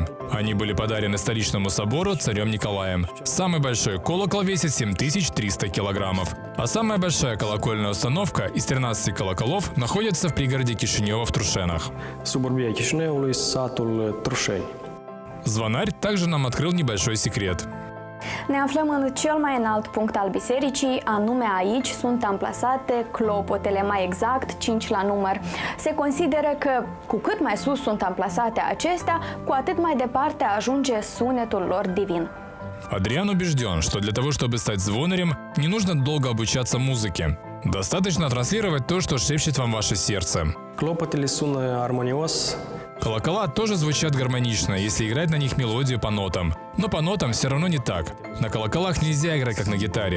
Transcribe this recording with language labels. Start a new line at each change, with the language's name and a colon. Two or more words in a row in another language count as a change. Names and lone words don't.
Russian: Они были подарены столичному собору царем Николаем. Самый большой колокол весит 7300 килограммов. А самая большая колокольная установка из 13 колоколов находится в пригороде Кишинева в Трушенах. Звонарь также нам открыл небольшой секрет.
Romanian: Ne aflăm în cel mai înalt punct al bisericii, anume aici sunt amplasate clopotele, mai exact 5 la număr. Se consideră că cu cât mai sus sunt amplasate acestea, cu atât mai departe ajunge sunetul lor divin.
Russian: Адриан убежден, что для того, чтобы стать звонарем, не нужно долго обучаться музыке. Достаточно транслировать то, что шепчет вам ваше сердце. Колокола тоже звучат гармонично, если играть на них мелодию по нотам. Но по нотам все равно не так. На колоколах нельзя играть как на гитаре.